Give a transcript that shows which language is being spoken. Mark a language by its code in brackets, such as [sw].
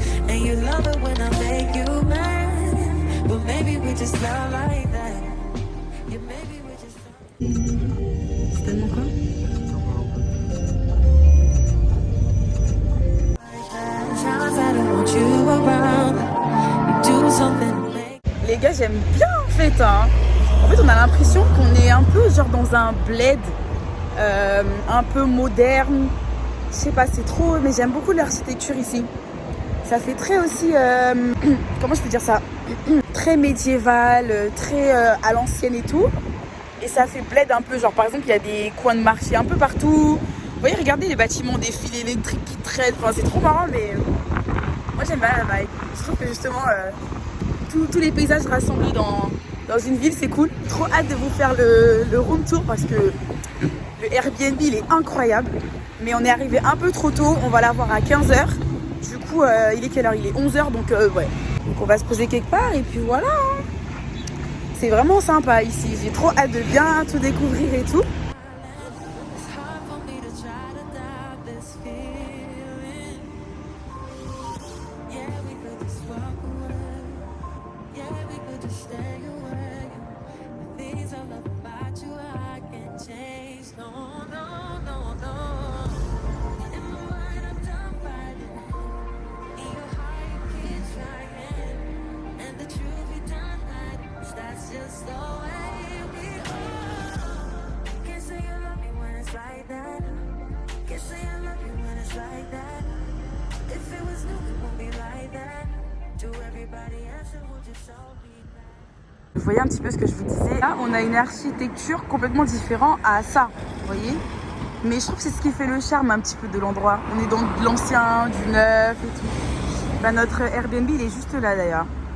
[en] And you love it when I make you mad. But maybe we just love like that. Yeah, maybe we just [fr] C'est tellement quoi? [en] Sometimes I don't want you around. You do something to make. [fr] Les gars, j'aime bien en fait, hein. En fait, on a l'impression qu'on est un peu genre dans un bled un peu moderne. Je sais pas, c'est trop, mais j'aime beaucoup l'architecture ici. Ça fait très aussi, comment je peux dire ça, très médiéval, très à l'ancienne et tout. Et ça fait bled un peu, genre par exemple, il y a des coins de marché un peu partout. Vous voyez, regardez les bâtiments, des fils électriques qui traînent. Enfin, c'est trop marrant, mais moi j'aime bien la vibe. Je trouve que justement, tous les paysages rassemblés dans une ville, c'est cool. Trop hâte de vous faire le room tour parce que le Airbnb, il est incroyable. Mais on est arrivé un peu trop tôt, on va l'avoir à 15h. Du coup, il est quelle heure? Il est 11h, donc ouais. Donc on va se poser quelque part et puis voilà. Hein. C'est vraiment sympa ici. J'ai trop hâte de bien tout découvrir et tout. [en] It's hard for me to try to doubt this feeling. Yeah, we could just walk away. Yeah, we could just stay away. The things I love about you, I can't change. No, no, no, no. In my mind, I'm done fighting. In your heart, you keep trying. And the truth, we done hiding. That's just the way we are. Can't say you love me when it's like that. Can't say I love you when it's like that. If it was new, it won't be like that. To everybody else, it will just all be bad. [fr] Vous voyez un petit peu ce que je vous disais. Là, on a une architecture complètement différente à ça, vous voyez. Mais je trouve que c'est ce qui fait le charme un petit peu de l'endroit. On est dans de l'ancien, du neuf et tout. Bah, notre Airbnb, il est juste là d'ailleurs.